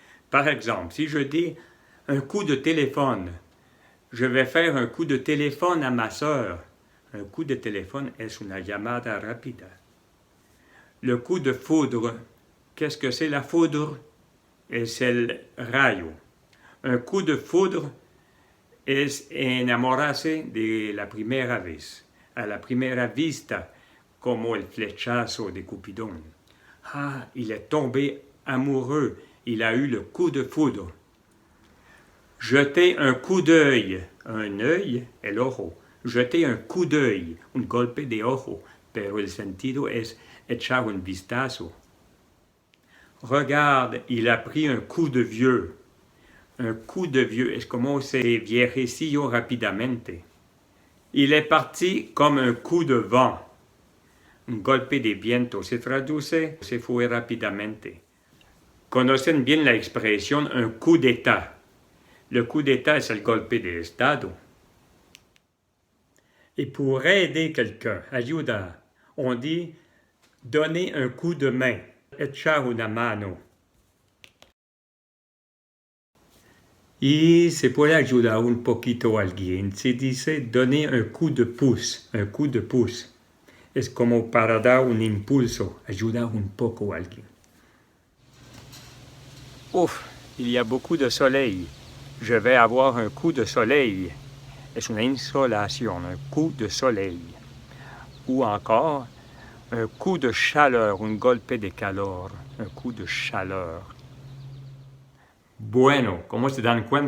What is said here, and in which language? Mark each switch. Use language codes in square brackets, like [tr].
[fr] Par exemple, si je dis un coup de téléphone, je vais faire un coup de téléphone à ma sœur. Un coup de téléphone [es] es una llamada rápida. [fr] Le coup de foudre, qu'est-ce que c'est la foudre? [es] Es el rayo. Un coup de foudre es enamorarse de la primera vez, a la primera vista, como el flechazo de Cupidón. [fr] Ah, il est tombé amoureux, il a eu le coup de foudre. Jeter un coup d'œil, un œil, [es] el ojo. [fr] Jeter un coup d'œil, [es] un golpe de ojo, pero el sentido es echar un vistazo. [fr] Regarde, il a pris un coup de vieux. Un coup de vieux [es] es como se viejecillo rapidamente. [fr] Il est parti comme un coup de vent. [es] Un golpe de viento se traduce, se fue rapidamente. Conocen bien la expresión un coup d'état. Le coup d'état es el golpe de estado. [fr] Et pour aider quelqu'un, ayudar, on dit donner un coup de main, [es] echar una mano. Y se puede ayudar un poquito a alguien. Se dice [fr] donner un coup de pouce, un coup de pouce. [es] Es como para dar un impulso, ayudar un poco a alguien. [fr] Ouf, il y a beaucoup de soleil. Je vais avoir un coup de soleil. [es] Es una insolación, [fr] un coup de soleil. Ou encore, un coup de chaleur, [es] un golpe de calor, [fr] un coup de chaleur. [es] Bueno, como se dan cuenta, son muchas expresiones con la palabra coup.